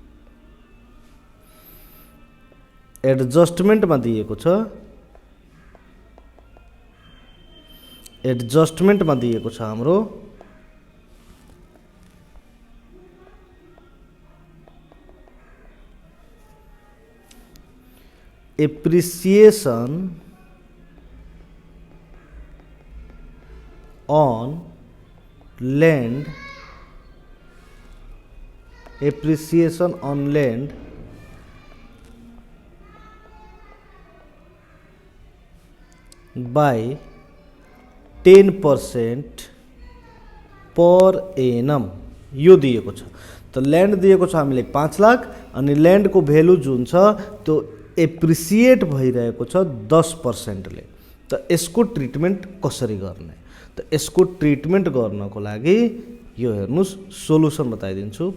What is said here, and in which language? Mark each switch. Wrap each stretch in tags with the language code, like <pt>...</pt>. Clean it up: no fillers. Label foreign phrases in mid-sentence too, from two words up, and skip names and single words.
<ne>एडजस्टमेन्टमा दिएको छ हाम्रो</ne> <en>appreciation on land by 10% per annum</en> <ne>यो दिएको छ। त ल्यान्ड दिएको छ हामीले 5 लाख अनि ल्यान्डको भ्यालु जुन छ त्यो एप्रिसिएट भइरहेको छ 10% ले। त यसको ट्रिटमेन्ट कसरी गर्ने त यसको ट्रिटमेन्ट गर्नको लागि यो हेर्नुस् सोलुसन बताइदिन्छु।</ne>